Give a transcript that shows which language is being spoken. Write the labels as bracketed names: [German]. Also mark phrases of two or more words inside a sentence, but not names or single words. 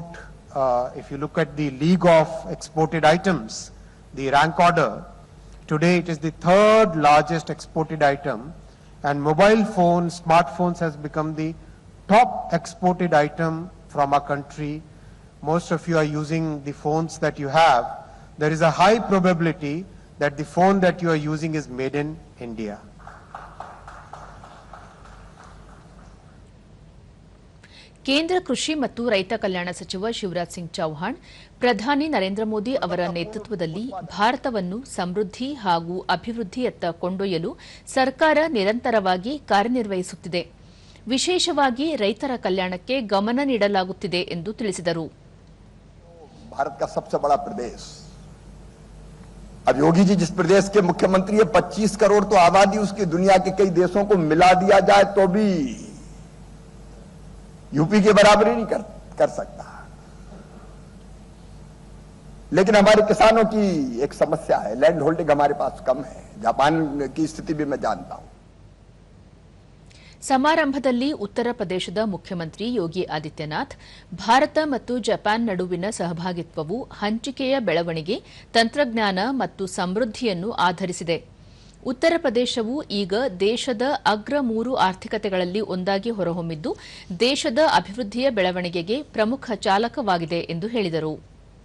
[English] If you look at the league of exported items, the rank order, today it is the 3rd largest exported item, and mobile phones, smartphones has become the top exported item from our country. Most of you are using the phones that you have. There is a high probability that the phone that you are using is made in India. [Kannada] ಕೇಂದ್ರ ಕೃಷಿ ಮತ್ತು ರೈತ ಕಲ್ಯಾಣ ಸಚಿವ ಶಿವರಾಜ್ ಸಿಂಗ್ ಚೌಹಾಣ್ ಪ್ರಧಾನಿ ನರೇಂದ್ರ ಮೋದಿ ಅವರ ನೇತೃತ್ವದಲ್ಲಿ ಭಾರತವನ್ನು ಸಮೃದ್ಧಿ ಹಾಗೂ ಅಭಿವೃದ್ಧಿಯತ್ತ ಕೊಂಡೊಯ್ಯಲು ಸರ್ಕಾರ ನಿರಂತರವಾಗಿ ಕಾರ್ಯನಿರ್ವಹಿಸುತ್ತಿದೆ. ವಿಶೇಷವಾಗಿ ರೈತರ ಕಲ್ಯಾಣಕ್ಕೆ ಗಮನ ನೀಡಲಾಗುತ್ತಿದೆ ಎಂದು ತಿಳಿಸಿದರು. [Hindi] भारत का सबसे बड़ा प्रदेश, अब योगी जी जिस प्रदेश के मुख्यमंत्री है, 25 करोड़ तो आबादी उसकी दुनिया के कई देशों को मिला दिया जाए तो भी यूपी के बराबरी नहीं कर सकता. लेकिन हमारे किसानों की एक समस्या है, [English] land holding [Hindi] हमारे पास कम है. जापान की स्थिति भी मैं जानता हूं. [Kannada] ಸಮಾರಂಭದಲ್ಲಿ ಉತ್ತರ ಪ್ರದೇಶದ ಮುಖ್ಯಮಂತ್ರಿ ಯೋಗಿ ಆದಿತ್ಯನಾಥ್, ಭಾರತ ಮತ್ತು ಜಪಾನ್ ನಡುವಿನ ಸಹಭಾಗಿತ್ವವು ಹಂಚಿಕೆಯ ಬೆಳವಣಿಗೆ, ತಂತ್ರಜ್ಞಾನ ಮತ್ತು ಸಮೃದ್ಧಿಯನ್ನು ಆಧರಿಸಿದೆ. ಉತ್ತರ ಪ್ರದೇಶವು ಈಗ ದೇಶದ ಅಗ್ರ 3 ಆರ್ಥಿಕತೆಗಳಲ್ಲಿ ಒಂದಾಗಿ ಹೊರಹೊಮ್ಮಿದ್ದು, ದೇಶದ ಅಭಿವೃದ್ಧಿಯ ಬೆಳವಣಿಗೆಗೆ ಪ್ರಮುಖ ಚಾಲಕವಾಗಿದೆ ಎಂದು ಹೇಳಿದರು.